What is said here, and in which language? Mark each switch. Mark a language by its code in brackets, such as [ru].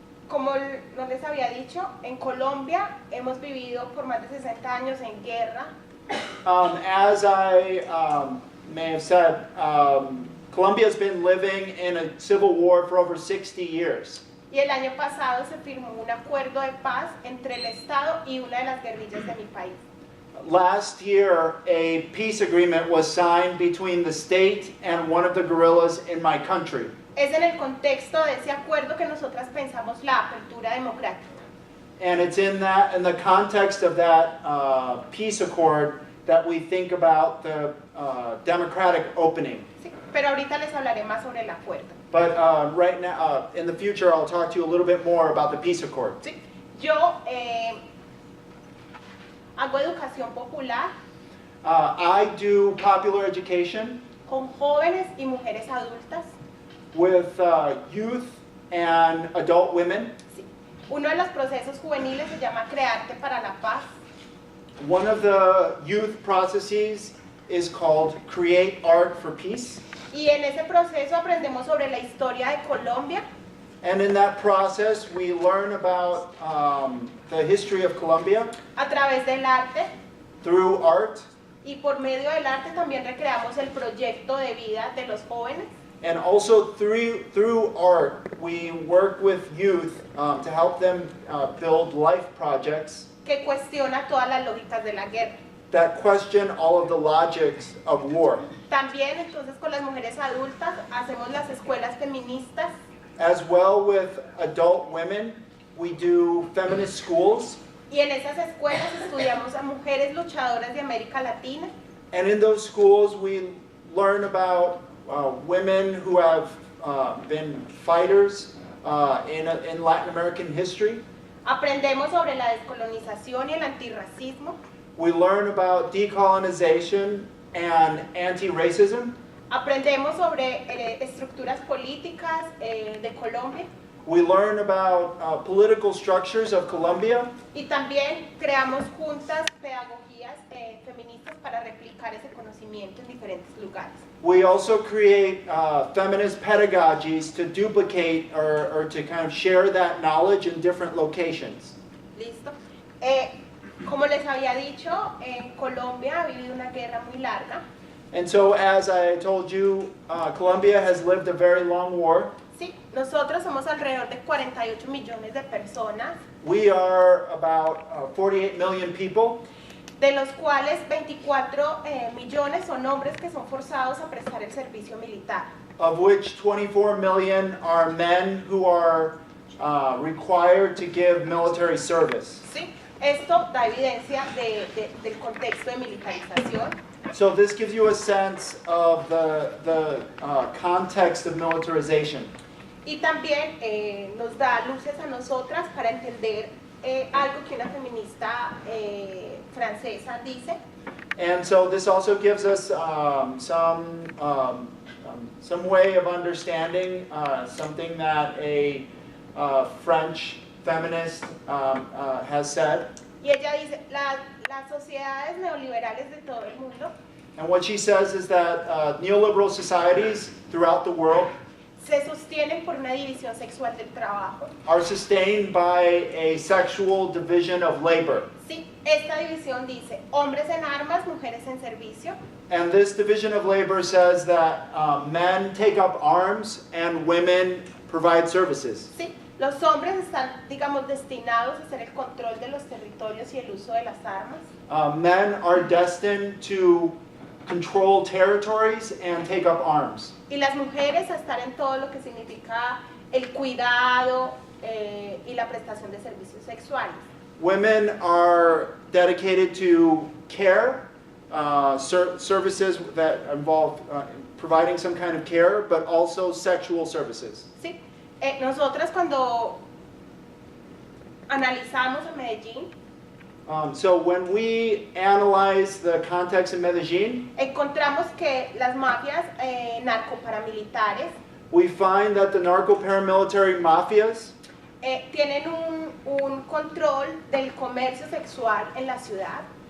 [es] Como no les había dicho, en Colombia hemos vivido por más de 60 años en guerra. [en] As I may have said, Colombia has been living in a civil war for over 60 years. [es] Y el año pasado se firmó un acuerdo de paz entre el Estado y una de las guerrillas de mi país. [en] Last year, a peace agreement was signed between the state and one of the guerrillas in my country. [es] Es en el contexto de ese acuerdo que nosotras pensamos la apertura democrática. [en] And it's in the context of that peace accord that we think about the democratic opening. [es] ¿sí? Pero ahorita les hablaré más sobre el acuerdo. [en] But right now, in the future, I'll talk to you a little bit more about the peace accord. [es] ¿sí? Yo hago educación popular [en] I do popular education [es] con jóvenes y mujeres adultas. [en] with youth and adult women. [es] ¿sí? Uno de los procesos juveniles se llama Crearte para la Paz. [en] One of the youth processes is called Create Art for Peace. [es] Y en ese proceso aprendemos sobre la historia de Colombia. [en] And in that process, we learn about the history of Colombia [es] A través del arte, [en] through art. [es] y por medio del arte también recreamos el proyecto de vida de los jóvenes. [en] And also through art, we work with youth to help them build life projects [es] Que cuestiona todas las lógicas de la guerra. [en] that question all of the logics of war. [es] También entonces con las mujeres adultas hacemos las escuelas feministas. [en] As well with adult women, we do feminist schools. [es] Y en esas escuelas estudiamos a mujeres luchadoras de América Latina. [en] And in those schools, we learn about women who have been fighters in Latin American history. [es] Aprendemos sobre la descolonización y el antirracismo. [en] We learn about decolonization and anti-racism. [es] Aprendemos sobre estructuras políticas de Colombia. [en] We learn about political structures of Colombia. [es] Y también creamos juntas pedagogías feministas para replicar ese conocimiento en diferentes lugares. [en] We also create feminist pedagogies to duplicate or to kind of share that knowledge in different locations. [es] ¿Listo? Como les había dicho, en Colombia ha vivido una guerra muy larga. [en] And so, as I told you, Colombia has lived a very long war. [es] Sí, nosotros somos alrededor de 48 millones de personas, [en] We are about 48 million people, [es] de los cuales 24 millones son hombres que son forzados a prestar el servicio militar. [en] of which 24 million are men who are required to give military service. [es] ¿Sí? Esto da evidencia del contexto de militarización. [en] So this gives you a sense of the context of militarization. [es] Y también nos da luces a nosotras para entender algo que una feminista francesa dice, [en] And so this also gives us some way of understanding something that a French feminist has said. [es] y ella dice, las sociedades neoliberales de todo el mundo [en] And what she says is that neoliberal societies throughout the world [es] se sostienen por una división sexual del trabajo. [en] are sustained by a sexual division of labor. [es] Sí, esta división dice hombres en armas, mujeres en servicio. [en] And this division of labor says that men take up arms and women provide services. [es] Sí, los hombres están, digamos, destinados a hacer el control de los territorios y el uso de las armas. [en] Men are destined to control territories and take up arms. [es] Y las mujeres a estar en todo lo que significa el cuidado y la prestación de servicios sexuales. [en] Women are dedicated to care, services that involve providing some kind of care, but also sexual services. [es] ¿Sí? Nosotras cuando analizamos a Medellín, [en] So when we analyze the context in Medellin, [es] encontramos que las mafias narcoparamilitares [en] we find that the narco-paramilitary mafias [es] tienen un control del comercio sexual en la ciudad.